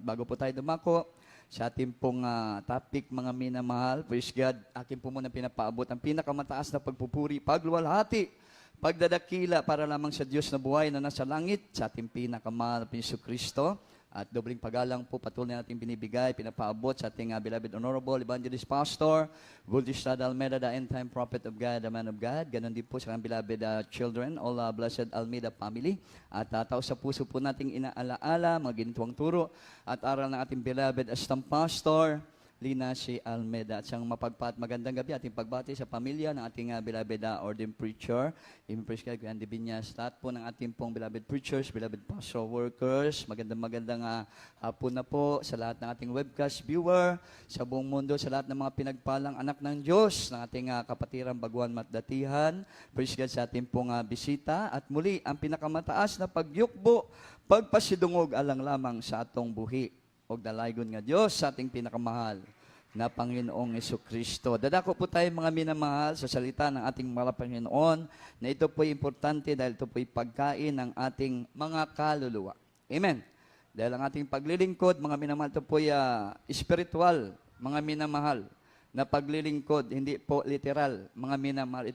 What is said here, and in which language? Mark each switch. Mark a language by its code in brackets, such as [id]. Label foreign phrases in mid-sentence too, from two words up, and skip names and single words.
[tl] Bago po tayo dumako sa ating pong topic, mga minamahal, [en] praise God, [tl] akin po muna pinapaabot ang pinakamataas na pagpupuri, pagluwalhati, pagdadakila para lamang sa Diyos na buhay na nasa langit, sa ating pinakamahal na Jesu Kristo. At dobling pagalang po patuloy natin binibigay, pinapaabot sa ating beloved Honorable Evangelist Pastor, Vultistad Almeida, [en] the end-time prophet of God, [tl] the man of God. Ganon din po sa kanyang beloved children, [en] all blessed Almeida family. [tl] At tao sa puso po nating inaalaala, mga ginituang turo, at aral ng ating beloved Astam Pastor, Lina C. Almeida. At siyang mapagpat magandang gabi ating pagbati sa pamilya ng ating [en] beloved ordained preacher, [tl] Amen, [en] praise God, [tl] Kuya Andy Binyas, lahat po ng ating pong [en] beloved preachers, beloved pastoral workers, [tl] magandang hapon na po sa lahat ng ating [en] webcast viewer, [tl] sa buong mundo, sa lahat ng mga pinagpalang anak ng Diyos, ng ating kapatiran, baguhan, matdatihan, [en] praise God [tl] sa ating pong bisita, at muli, ang pinakamataas na pagyukbo, [ceb] pagpasidungog alang lamang sa atong buhi, o dalaygon nga Diyos [tl] sa ating pinakamahal na Panginoong Jesucristo. Dadako po tayo, mga minamahal, sa salita ng ating mahal na Panginoon, na ito po'y importante dahil ito po'y pagkain ng ating mga kaluluwa. Amen. Dahil ang ating paglilingkod, mga minamahal, ito po'y spiritual, mga minamahal, na paglilingkod, hindi po literal, mga minamahal.